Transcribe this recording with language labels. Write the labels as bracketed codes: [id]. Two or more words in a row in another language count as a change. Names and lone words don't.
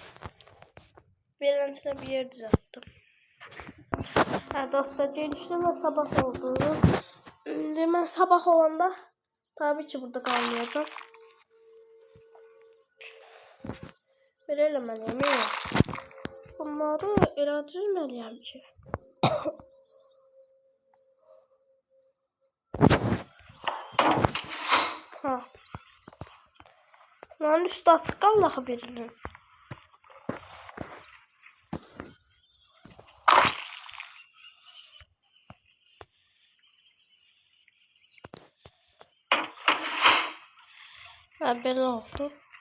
[tr] Bir yer düzelttim. Ha, dostlar geliştim ve sabah oldu. Hemen sabah olanda tabii ki burada kalmayacağım. Verelim ben yemeği. [az] Bunları elə düzməliyəm ki. Ha. Bunların üstü açıq qallağı birinin. Ha, belə oldu.